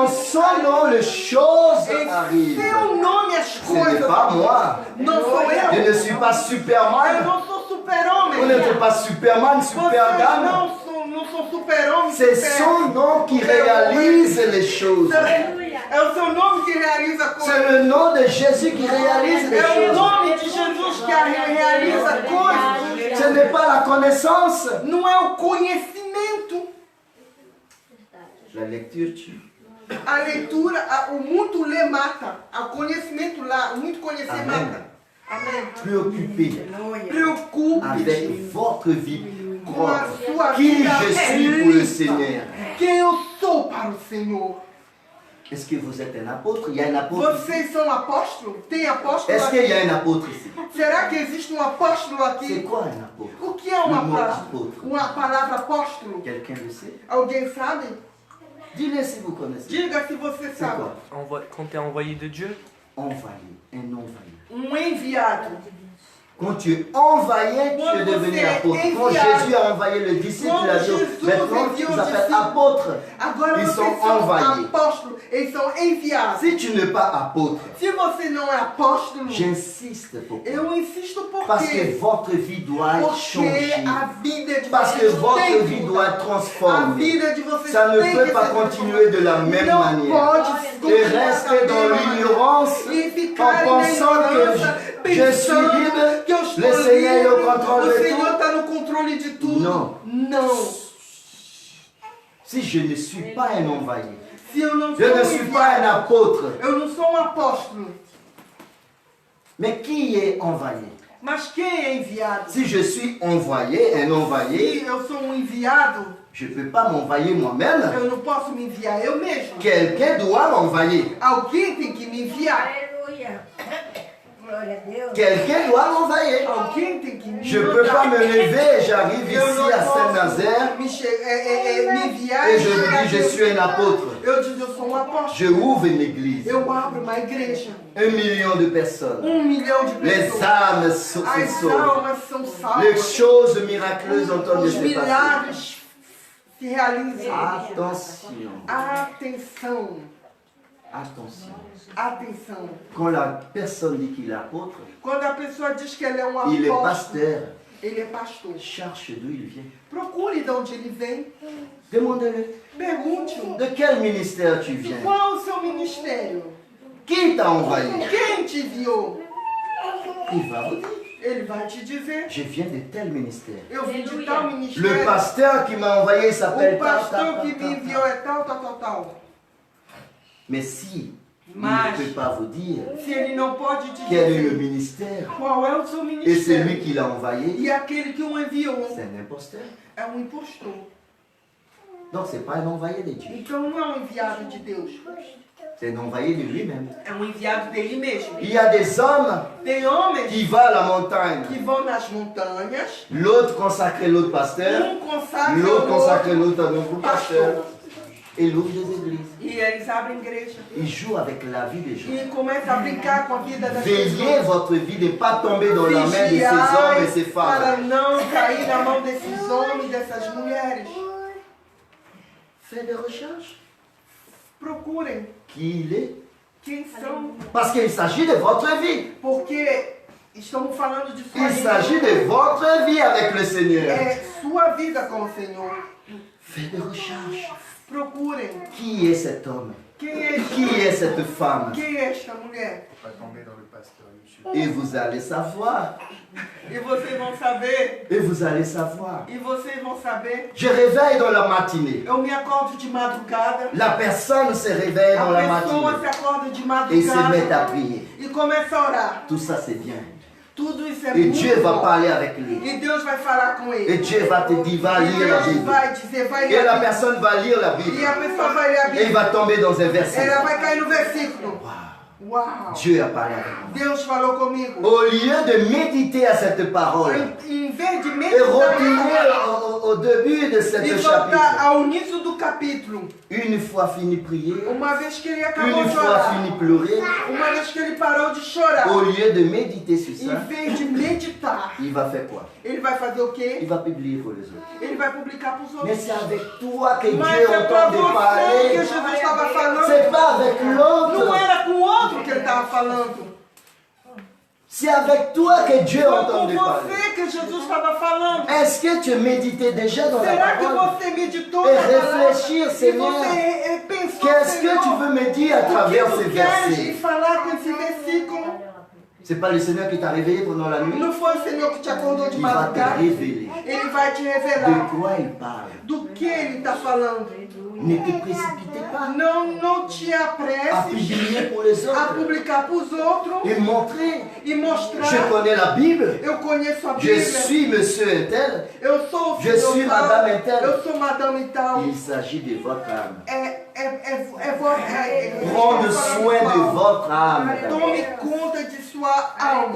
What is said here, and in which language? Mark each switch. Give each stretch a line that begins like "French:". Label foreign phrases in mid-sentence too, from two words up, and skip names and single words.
Portuguese: vida
French: son nom, les choses
Portuguese: em
French: arrivent.
Portuguese: seu nome as
French: Ce n'est
Portuguese: coisas?
French: pas moi.
Portuguese: Não sou
French: Je
Portuguese: eu.
French: ne suis pas
Portuguese: Eu
French: Superman.
Portuguese: não sou super-homem.
French: Vous n'êtes pas Superman,
Portuguese: Vocês
French: Superdame.
Portuguese: não são super-homem.
French: C'est super- son nom qui réalise les choses.
Portuguese: É o seu nome que realiza
French: C'est
Portuguese: coisas.
French: le nom de Jésus qui réalise les
Portuguese: É o
French: choses.
Portuguese: nome de Jesus que realiza coisas.
French: Ce n'est pas la connaissance.
Portuguese: Não é o conhecimento.
French: La lecture tue.
Portuguese: A leitura, o muito ler mata. O conhecimento lá, o muito conhecer
French: Amen.
Portuguese: mata. Amém.
French: Préoccupé
Portuguese: Preocupe
French: avec votre vie
Portuguese: com a
French: propre.
Portuguese: sua
French: Qui
Portuguese: vida
French: je suis pour le
Portuguese: limpa.
French: Seigneur.
Portuguese: Quem eu sou para o Senhor.
French: Est-ce que vous êtes un apôtre? Il y a un apôtre ici.
Portuguese: Vocês são apóstolos? Tem apóstolo
French: Est-ce qu'il y
Portuguese: aqui?
French: a un apôtre ici?
Portuguese: Será que existe um apóstolo
French: C'est
Portuguese: aqui?
French: quoi un apôtre?
Portuguese: O que é uma
French: Le mot
Portuguese: palavra?
French: apôtre.
Portuguese: Uma palavra apóstolo?
French: Quelqu'un le sait?
Portuguese: Alguém sabe?
French: Dis-le si vous connaissez.
Portuguese: Diga se você
French: C'est
Portuguese: sabe.
French: quoi? Quand tu es envoyé de Dieu, Envoyé, un envoyé.
Portuguese: Um enviado.
French: Quand tu es envoyé, tu es
Portuguese: Quando
French: devenu
Portuguese: você é
French: apôtre. Quand
Portuguese: enviado.
French: Jésus a envoyé le disciple, il a dit,
Portuguese: Quando Jesus
French: maintenant
Portuguese: enviou
French: ils
Portuguese: os
French: s'appellent
Portuguese: discípulos.
French: apôtres.
Portuguese: Agora
French: Ils
Portuguese: vocês
French: sont
Portuguese: são
French: envoyés.
Portuguese: apóstolos, eles são enviados.
French: Si tu n'es pas apôtre,
Portuguese: Se você não é apóstolo,
French: j'insiste pour toi.
Portuguese: eu insisto
French: Parce que
Portuguese: porque
French: votre vie doit
Portuguese: porque
French: changer.
Portuguese: a vida de
French: Parce que
Portuguese: vocês
French: votre
Portuguese: tem
French: vie
Portuguese: que
French: doit
Portuguese: mudar. A
French: transformer.
Portuguese: vida de vocês
French: Ça ne
Portuguese: tem
French: peut
Portuguese: que
French: pas
Portuguese: ser
French: continuer de la même
Portuguese: não
French: manière.
Portuguese: pode
French: Et
Portuguese: continuar da
French: rester dans
Portuguese: mesma maneira.
French: l'ignorance
Portuguese: E
French: en
Portuguese: ficar na
French: pensant
Portuguese: ignorância,
French: que je suis
Portuguese: pensando
French: libre,
Portuguese: que eu estou
French: le Seigneur est au
Portuguese: livre,
French: contrôle
Portuguese: o
French: de
Portuguese: Senhor
French: tout.
Portuguese: está no controle de tudo. Não. Não.
French: Si je ne suis pas un envoyé,
Portuguese: Se eu não
French: je
Portuguese: sou
French: ne suis pas un
Portuguese: enviado,
French: apôtre,
Portuguese: eu não sou apóstolo.
French: mais qui est envoyé?
Portuguese: Mas quem é enviado?
French: Si je suis envoyé, un envoyé,
Portuguese: Se eu sou um enviado,
French: je ne peux pas m'envoyer moi-même.
Portuguese: eu não posso me enviar eu mesmo.
French: Quelqu'un doit m'envoyer.
Portuguese: Alguém tem que me enviar. Aleluia. Glória a Deus.
French: Quelqu'un doit m'envoyer.
Portuguese: Alguém tem que me
French: Je ne peux pas me lever, j'arrive
Portuguese: Eu
French: ici
Portuguese: não
French: à
Portuguese: posso
French: Saint-Nazaire
Portuguese: me enviar
French: et
Portuguese: e
French: je
Portuguese: chegar
French: dis je
Portuguese: aqui.
French: suis un apôtre.
Portuguese: Eu digo, eu sou um apóstolo.
French: Je ouvre une église.
Portuguese: Eu abro uma igreja.
French: 1 million de personnes.
Portuguese: 1 milhão de
French: Les
Portuguese: pessoas.
French: âmes se
Portuguese: As
French: sauvent.
Portuguese: almas são
French: Les
Portuguese: salvas.
French: choses miraculeuses ont
Portuguese: Os
French: se passer.
Portuguese: milagres se realizam.
French: Attention,
Portuguese: Atenção.
French: attention.
Portuguese: Atenção.
French: Quand la personne dit qu'il est apôtre,
Portuguese: Quando a pessoa diz que ele é um
French: il est
Portuguese: apóstolo,
French: pasteur.
Portuguese: ele é pastor.
French: Cherche d'où il vient.
Portuguese: Procure de onde ele vem.
French: Demandez-le.
Portuguese: Pergunte-o.
French: De quel ministère tu viens?
Portuguese: Qual o seu ministério?
French: Qui t'a envoyé?
Portuguese: Quem te enviou?
French: Il va vous dire.
Portuguese: Ele vai te dizer.
French: Je viens de tel ministère.
Portuguese: Eu vim de tal
French: Le
Portuguese: ministério.
French: pasteur qui m'a envoyé
Portuguese: O
French: s'appelle
Portuguese: pastor que me enviou é tal, tal, tal, tal.
French: Mais si il
Portuguese: Mas,
French: ne peut pas vous dire
Portuguese: se ele não pode te
French: quel est le
Portuguese: dizer
French: ministère
Portuguese: qual é o seu
French: et c'est lui
Portuguese: ministério
French: qui l'a envoyé,
Portuguese: e aquele que o enviou
French: c'est un imposteur.
Portuguese: é um impostor.
French: Donc c'est pas un envoyé de Dieu,
Portuguese: Então não é um enviado de Deus,
French: c'est un envoyé de lui-même.
Portuguese: é um enviado dele mesmo.
French: Il y a des hommes
Portuguese: Tem homens
French: qui vont à la montagne,
Portuguese: que vão nas montanhas,
French: l'autre consacre l'autre pasteur, consacra l'autre
Portuguese: o
French: consacre
Portuguese: outro
French: l'autre à nouveau pasteur,
Portuguese: pastor.
French: et l'ouvre des églises.
Portuguese: E eles abrem igreja
French: Il joue avec la vie des gens.
Portuguese: e começa a brincar com a vida das
French: Veillez
Portuguese: pessoas.
French: votre vie de ne pas tomber dans la main de ces hommes et ces
Portuguese: Vigiai para
French: femmes.
Portuguese: não cair na mão desses homens, dessas mulheres.
French: Faites des recherches.
Portuguese: Procurem
French: Qui il est?
Portuguese: quem são,
French: Parce qu'il s'agit de votre vie.
Portuguese: porque estamos falando de sua
French: Il
Portuguese: vida.
French: s'agit de votre vie avec le Seigneur.
Portuguese: É sua vida com o Senhor.
French: Faites des recherches.
Portuguese: Procurem
French: Qui est cet homme?
Portuguese: quem é
French: Qui est cette femme?
Portuguese: quem é esta mulher.
French: Pas tomber dans le pasteur Michel. Et vous allez savoir.
Portuguese: E vocês vão saber.
French: Et vous allez savoir.
Portuguese: E vocês vão saber.
French: Je réveille dans la matinée.
Portuguese: Eu me acordo de madrugada.
French: La personne se réveille dans la
Portuguese: A pessoa
French: matinée
Portuguese: se acorda de
French: et se met à
Portuguese: madrugada
French: prier.
Portuguese: e começa a orar.
French: Tout ça, c'est bien.
Portuguese: Tudo isso é
French: Et
Portuguese: muito
French: Dieu va
Portuguese: bom.
French: parler avec lui.
Portuguese: E Deus vai falar com ele.
French: Et Dieu va te dire, va
Portuguese: E
French: lire la
Portuguese: Deus
French: Bible.
Portuguese: vai dizer, vai
French: Et
Portuguese: ler
French: la
Portuguese: a Bíblia.
French: personne va lire la Bible.
Portuguese: E a pessoa vai ler a
French: Et il
Portuguese: Bíblia.
French: va tomber dans un verset.
Portuguese: Ela vai cair no versículo.
French: Wow.
Portuguese: Uau!
French: Dieu a parlé avec moi.
Portuguese: Deus falou comigo.
French: Au lieu de méditer à cette parole
Portuguese: Em vez de
French: et
Portuguese: meditar
French: retenir au début de ce
Portuguese: e voltar
French: chapitre,
Portuguese: ao início do capítulo,
French: une fois fini de prier,
Portuguese: uma vez que ele acabou
French: une
Portuguese: de
French: fois
Portuguese: orar,
French: fini de pleurer,
Portuguese: uma vez que ele parou de chorar,
French: au lieu de méditer sur
Portuguese: em
French: ça,
Portuguese: vez de meditar,
French: il va faire quoi?
Portuguese: ele vai fazer o
French: Il
Portuguese: quê?
French: va publier pour les autres.
Portuguese: Ele vai publicar para os
French: Mais
Portuguese: outros.
French: c'est avec toi que
Portuguese: Mas
French: Dieu
Portuguese: é para
French: entend de
Portuguese: você que
French: parler.
Portuguese: Jesus estava falando.
French: C'est pas avec
Portuguese: Não
French: l'autre.
Portuguese: era com o outro que ele estava falando.
French: C'est avec toi que Dieu
Portuguese: Foi
French: entend
Portuguese: com
French: de parler.
Portuguese: você que Jesus estava falando.
French: Est-ce que tu méditais déjà dans la
Portuguese: Será que
French: parole?
Portuguese: você meditou
French: Et
Portuguese: na palavra?
French: réfléchir,
Portuguese: E
French: Seigneur.
Portuguese: você pensou,
French: Qu'est-ce que
Portuguese: Senhor,
French: tu veux me dire à
Portuguese: o que
French: travers ces
Portuguese: tu queres
French: versets?
Portuguese: falar com esse versículo?
French: C'est pas le Seigneur qui t'a réveillé pendant la nuit.
Portuguese: Não foi o Senhor que te acordou de
French: Il va te
Portuguese: madrugada?
French: révéler
Portuguese: Ele vai te
French: de
Portuguese: revelar
French: quoi il parle.
Portuguese: do que ele está falando.
French: Ne te précipitez pas
Portuguese: Não te
French: à
Portuguese: apresses
French: publier pour les
Portuguese: a
French: autres
Portuguese: publicar para os outros
French: et montrer.
Portuguese: e
French: Je
Portuguese: mostrar.
French: connais la Bible.
Portuguese: Eu conheço a
French: Je
Portuguese: Bíblia.
French: suis monsieur un tel.
Portuguese: Eu sou o
French: Je
Portuguese: senhor
French: suis
Portuguese: tal,
French: madame et tel.
Portuguese: eu sou madame e tal.
French: Il s'agit de votre âme. Prendre Prendre soin de votre âme.
Portuguese: Tome conta de sua sua alma.